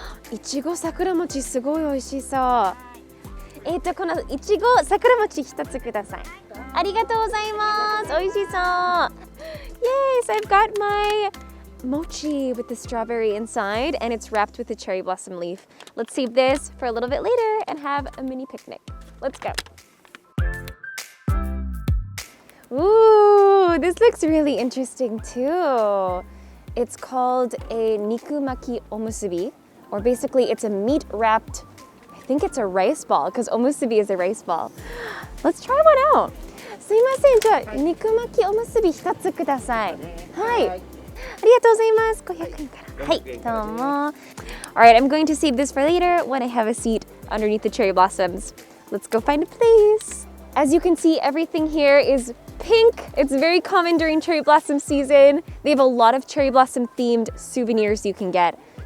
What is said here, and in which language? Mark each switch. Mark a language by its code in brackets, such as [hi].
[ja] いちご桜餅すごい美味しそう。このいちご桜餅一つください。ありがとうございます。美味しそう。 [en] Yes, I've got my mochi with the strawberry inside and it's wrapped with a cherry blossom leaf. Let's save this for a little bit later and have a mini picnic. Let's go. Ooh, this looks really interesting too. It's called a Nikumaki omusubi. Or basically, it's a meat-wrapped, I think it's a rice ball, because omusubi is a rice ball. Let's try one out. [ja] すいません、じゃあ、肉巻きおむすび一つください。はい。ありがとうございます。 500円から。はい、どうも。 [en] Alright, I'm going to save this for later when I have a seat underneath the cherry blossoms. Let's go find a place. As you can see, everything here is pink. It's very common during cherry blossom season. They have a lot of cherry blossom themed souvenirs you can get.